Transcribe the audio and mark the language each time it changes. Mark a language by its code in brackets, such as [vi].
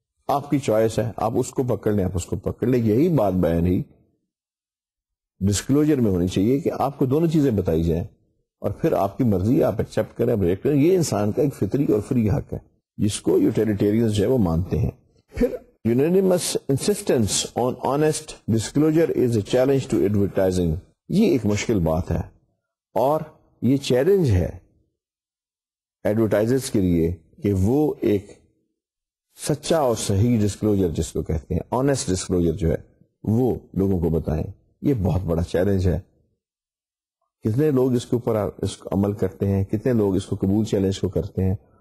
[ur] آپ کی چوائس ہے، آپ اس کو پکڑ لیں، آپ اس کو پکڑ لیں. یہی بات بیان ہی ڈسکلوجر میں ہونی چاہیے کہ آپ کو دونوں چیزیں بتائی جائیں اور پھر آپ کی مرضی، آپ ایکسپٹ کریں، بریک کریں. یہ انسان کا ایک فطری اور فری حق ہے جس کو یوٹیلیٹیرینز جو ہے وہ مانتے ہیں. [en] پھر unanimous insistence on honest disclosure is a challenge to advertising. [ur] یہ ایک مشکل بات ہے اور یہ چیلنج ہے ایڈورٹائزرز کے لیے کہ وہ ایک سچا اور صحیح ڈسکلوجر جس کو کہتے ہیں آنیسٹ ڈسکلوجر جو ہے وہ لوگوں کو بتائیں. یہ بہت بڑا چیلنج ہے. کتنے لوگ اس کے اوپر اس کو عمل کرتے ہیں، کتنے لوگ اس کو قبول چیلنج کو کرتے ہیں